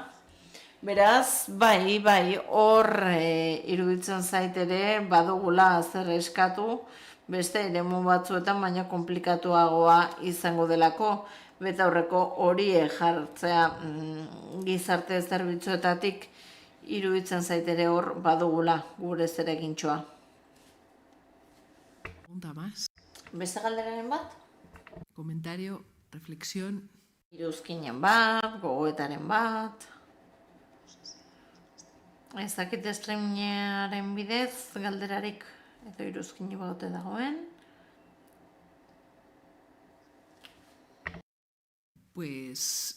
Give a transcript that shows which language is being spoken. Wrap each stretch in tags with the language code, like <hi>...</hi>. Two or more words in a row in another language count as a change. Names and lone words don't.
<eu>Beraz, bai, hor iruditzen zait ere badugula zer eskatu, beste eremu batzuetan baina komplikatuagoa izango delako, beta horreko horiek jartzea gizarte zerbitzuetatik iruditzen zait ere hor badugula gure zeregintxoa.</eu> <es>Pregunta más.</es> <eu>Beste galderaren bat?</eu> <es>Comentario, reflexión.</es> <eu>Iruzkinen bat, gogoetaren bat. Ez dakit streamingaren bidez galderarik edo iruzkini baute dagoen.</eu> <es>Pues,</es>